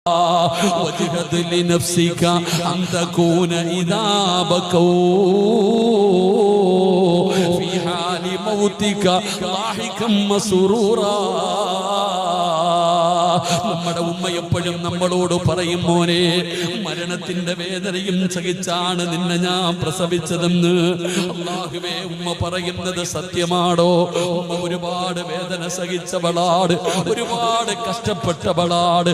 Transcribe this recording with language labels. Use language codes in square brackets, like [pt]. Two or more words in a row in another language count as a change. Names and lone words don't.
[ar] وجهد لنفسك أن تكون إذا بكوا في حال موتك ضاحكا مسرورا. [ml] നമ്മുടെ ഉമ്മ എപ്പോഴും നമ്മളോട് പറയും, മോനെ, മരണത്തിന്റെ വേദനയും സഹിച്ചാണ് നിന്നെ ഞാൻ പ്രസവിച്ചതെന്ന്. അല്ലാഹുവേ, ഉമ്മ പറയുന്നത് സത്യമാണോ? ഉമ്മ ഒരുപാട് വേദന സഹിച്ചവളാണ്, ഒരുപാട് കഷ്ടപ്പെട്ടവളാണ്.